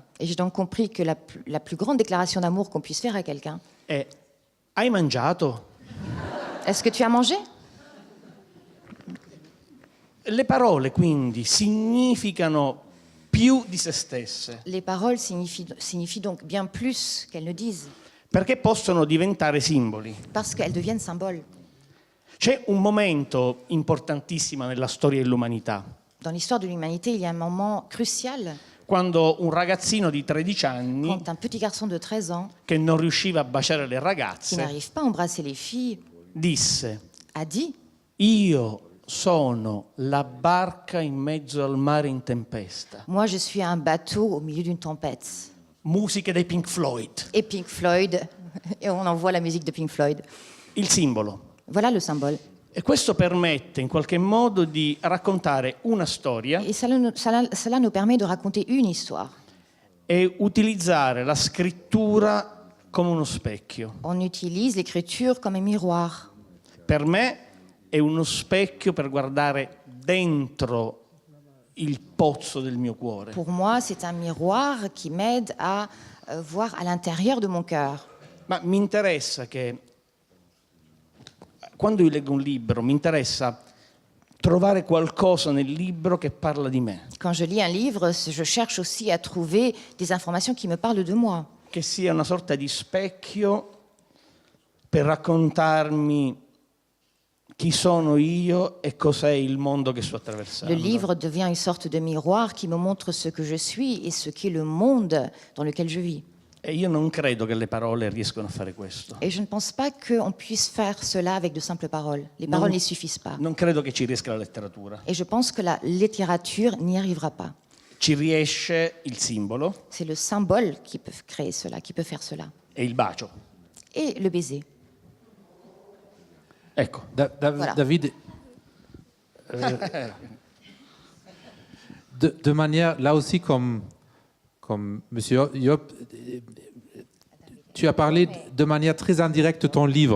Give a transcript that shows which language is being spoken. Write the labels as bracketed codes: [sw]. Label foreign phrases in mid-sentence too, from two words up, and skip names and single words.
[fr] Et j'ai donc compris que la plus grande déclaration d'amour qu'on puisse faire à quelqu'un, [it] è: hai mangiato? [fr] est-ce que tu as mangé? [it] Le parole quindi significano più di se stesse, [fr] Les paroles signifient donc bien plus qu'elles ne disent, [it] perché possono diventare simboli. [fr] parce qu'elles deviennent symboles. [it] C'è un momento importantissimo nella storia dell'umanità, [fr] Dans l'histoire de l'humanité, il y a un moment crucial [it] quando un ragazzino di 13 anni [fr] quand un petit garçon de 13 ans, [it] che non riusciva a baciare le [fr] qui [it] ragazze [fr] n'arrive pas à embrasser les filles, [it] disse: [fr] a dit [it] io sono la barca in mezzo al mare in tempesta. [fr] « Moi, je suis un bateau au milieu d'une tempête. [it] Musiche dei Pink Floyd. » [fr] Et Pink Floyd, et on envoie la musique de Pink Floyd. [it] Il simbolo. [fr] Voilà le symbole. [it] E questo permette in qualche modo di raccontare una storia [fr] Et cela nous permet de raconter une histoire. [it] e utilizzare la scrittura come uno specchio. [fr] On utilise l'écriture comme un miroir. [it] Per me è uno specchio per guardare dentro il pozzo del mio cuore. [fr] Pour moi, c'est un miroir qui m'aide à voir à l'intérieur de mon cœur. [it] Ma mi interessa che quando io leggo un libro, mi interessa trovare qualcosa nel libro che parla di me, [fr] Quand je lis un livre, je cherche aussi à trouver des informations qui me parlent de moi. [it] che sia una sorta di specchio per raccontarmi chi sono io e cos'è il mondo che sto attraversando. [fr] Le livre devient une sorte de miroir qui me montre ce que je suis et ce qu'est le monde dans lequel je vis. [it] E io non credo che le parole riescano a fare questo. [fr] Et je ne pense pas qu'on puisse faire cela avec de simples paroles. Les paroles n'y suffisent pas. [it] Non credo che ci riesca la letteratura. [fr] Et je pense que la littérature n'y arrivera pas. [it] Ci riesce il simbolo [fr] C'est le symbole qui peut créer cela, qui peut faire cela. [it] e il bacio. [fr] Et le baiser. [it] Ecco, [fr] Voilà. David, De manière, là aussi, comme Monsieur Yop, tu as parlé de manière très indirecte de ton livre.